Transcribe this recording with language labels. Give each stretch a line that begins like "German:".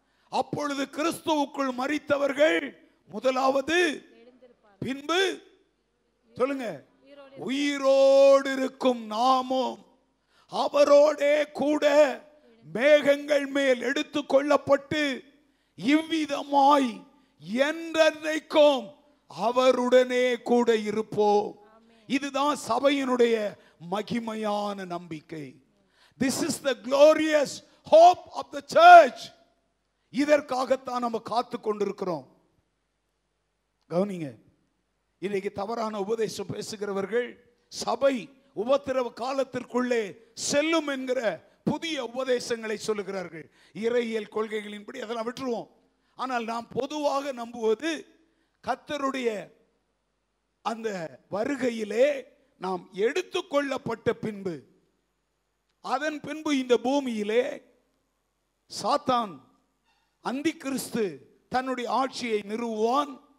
Tamil: அப்பொழுது கிறிஸ்துவுக்குள் மரித்தவர்கள் முதலாவது, பின்பு சொல்லுங்க, உயிரோடு இருக்கும் நாமும் அவரோடே கூட மேகங்கள் மேல் எடுத்துக் கொள்ளப்பட்டு இவ்விதமாய் என்றைக்கும் அவருடனே கூட இருப்போம். இதுதான் சபையினுடைய மகிமையான நம்பிக்கை.
English: This is the glorious hope of the church.
Tamil: இதற்காகத்தான் நம்ம காத்து கொண்டிருக்கிறோம். கவனிங்க, இன்னைக்கு தவறான உபதேசம் பேசுகிறவர்கள் சபை உபத்திரவ காலத்திற்குள்ளே செல்லும் என்கிற புதிய உபதேசங்களை சொல்லுகிறார்கள். இறையியல் கொள்கைகளின்படி அதெல்லாம் விட்டுருவோம். ஆனால் நாம் பொதுவாக நம்புவது கர்த்தருடைய அந்த வருகையிலே நாம் எடுத்துக்கொள்ளப்பட்ட பின்பு, அதன் பின்பு இந்த பூமியிலே சாத்தான் அந்தி கிறிஸ்து தன்னுடைய ஆட்சியை நிறுவுவான்.